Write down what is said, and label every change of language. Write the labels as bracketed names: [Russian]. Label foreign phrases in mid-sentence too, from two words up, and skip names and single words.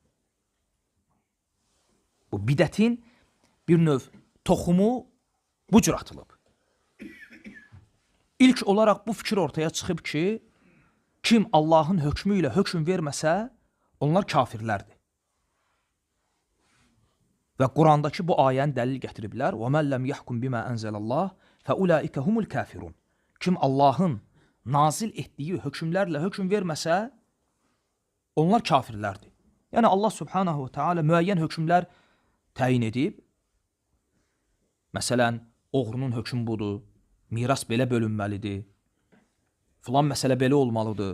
[Azerbaijani] Bu bidətin bir növ toxumu bu cür atılıb. İlk olaraq bu fikir ortaya çıxıb ki, kim Allahın hökmü ilə hökm verməsə, onlar kafirlərdir. Və Qurandakı bu ayəni dəlil gətiriblər. [Arabic] وَمَنْ لَمْ يَحْكُمْ بِمَا أَنْزَلَ اللّٰهِ فَأُولَٰئِكَ هُمُ الْكَافِرُونَ. [Azerbaijani] Kim Allahın nazil etdiyi hökmlərlə hökm verməsə, onlar kafirlərdir. Yəni Allah [Arabic] سبحانه وتعالى [Azerbaijani] müəyyən hökmlər təyin edib. Məsələn, oğrunun hökmü budur, miras belə bölünməlidir, filan məsələ belə olmalıdır.